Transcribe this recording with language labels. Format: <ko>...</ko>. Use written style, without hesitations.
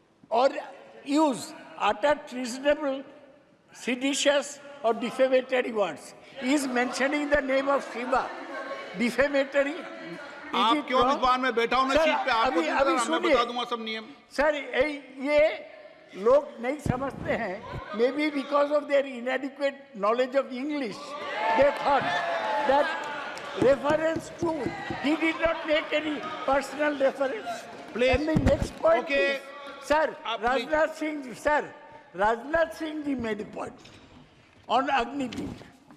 <en>or use utter treasonable, seditious or defamatory words. He is mentioning the name of Shiva. Defamatory.</en> <hi>आप क्यों विद्वान में बैठा हूं ना सीट पे? आपको मैं बता दूंगा सब नियम। सर, ये लोग नहीं समझते हैं।</hi> <en>Maybe because of their inadequate knowledge of English, they thought that reference to, he did not make any personal reference. Please. And the next point Okay. is, sir, Rajnath Singh ji made a point on Agniveer.</en>